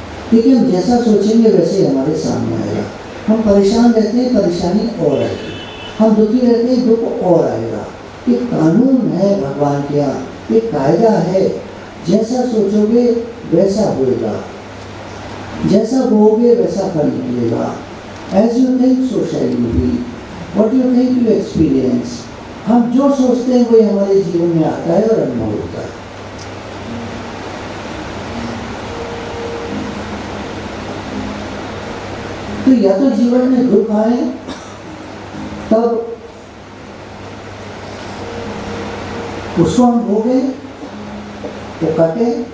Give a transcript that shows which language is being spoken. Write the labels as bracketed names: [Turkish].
[Hindi] देखिए, हम जैसा सोचेंगे वैसे हमारे सामने आएगा। हम परेशान रहते हैं, परेशानी और आएगी। हम दुखी रहते हैं, दुख और आएगा। एक कानून है भगवान के यहाँ, एक कायदा है, जैसा सोचोगे वैसा होएगा, जैसा बोओगे वैसा फल निकलेगा। [English] As you think, so shall you be. What you think, you experience. [Hindi] हम जो सोचते हैं वही हमारे जीवन में आता है और अनुभव होता है। तो या तो जीवन में दुख आए तब उसको हम भोगे, तो कटे।